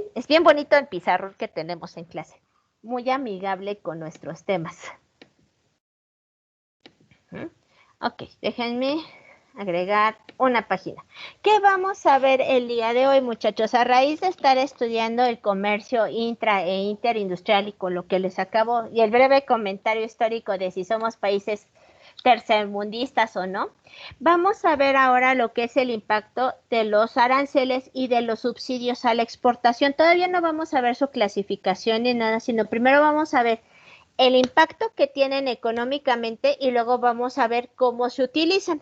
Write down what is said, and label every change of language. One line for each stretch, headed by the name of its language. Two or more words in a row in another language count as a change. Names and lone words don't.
Spanish: Es bien bonito el pizarrón que tenemos en clase. Muy amigable con nuestros temas. Ok, déjenme agregar una página. ¿Qué vamos a ver el día de hoy, muchachos? A raíz de estar estudiando el comercio intra e interindustrial y con lo que les acabo, y el breve comentario histórico de si somos países tercermundistas o no, vamos a ver ahora lo que es el impacto de los aranceles y de los subsidios a la exportación. Todavía no vamos a ver su clasificación ni nada, sino primero vamos a ver el impacto que tienen económicamente y luego vamos a ver cómo se utilizan.